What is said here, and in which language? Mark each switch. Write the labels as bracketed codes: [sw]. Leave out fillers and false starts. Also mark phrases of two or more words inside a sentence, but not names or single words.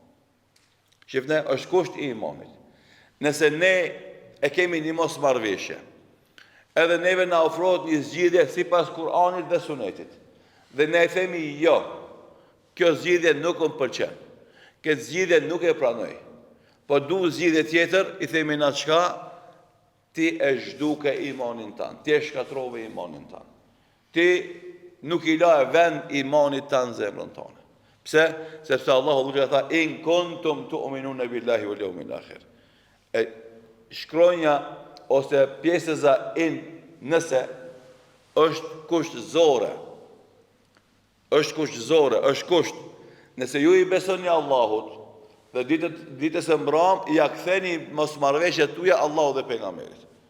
[sq] Shifne, është kusht i imanit. Nëse ne e kemi një mosmarrveshje, edhe neve na ofrohet një zgjidhje sipas Kur'anit dhe Sunetit, dhe ne e themi jo, kjo zgjidhje nuk më pëlqen, këtë zgjidhje nuk e pranoj, po du zgjidhje tjetër, i themi na çka, ti e zhduke imanin tanë, ti e shkatrove imanin tanë, ti nuk i la e vend imanit tanë zemrën tonë. Pse? Sepse Allahu duke tha, [ar] إن كنتم تؤمنون بالله واليوم الآخر. [sq] E shkronja ose pjesëza in nëse është kusht zore. Është kusht zore, është kusht. Nëse ju i besoni Allahut dhe ditës së mbram ja ktheni mosmarrveshjet tuaja Allahut dhe pejgamberit.